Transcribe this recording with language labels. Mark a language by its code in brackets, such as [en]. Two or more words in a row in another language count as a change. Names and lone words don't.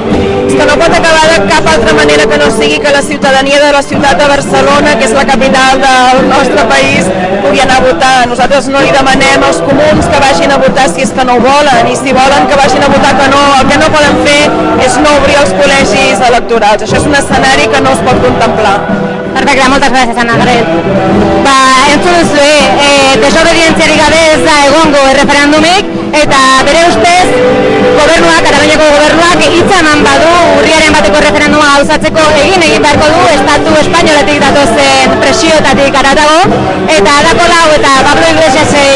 [ca] És que no pot acabar de cap altra manera que no sigui que la ciutadania de la ciutat de Barcelona, que és la capital del nostre país, pugui anar a votar. Nosaltres no li demanem als comuns que vagin a votar si és que no ho volen, i si volen que vagin a votar que no. El que no poden fer és no obrir els col·legis electorals. Això és un escenari que no es pot contemplar. Perfecte, moltes gràcies, Ana Gabriel. [eu] Entzun duzue, desobedientziarik gabe ez da egongo erreferendumik, eta bere ustez, gobernuak, Kataluniako gobernuak, hitza eman badu urriaren bateko erreferenduma gauzatzeko egin beharko du, estatu espainoletik datozen presioetatik haratago, eta Ada Colau eta Pablo Iglesias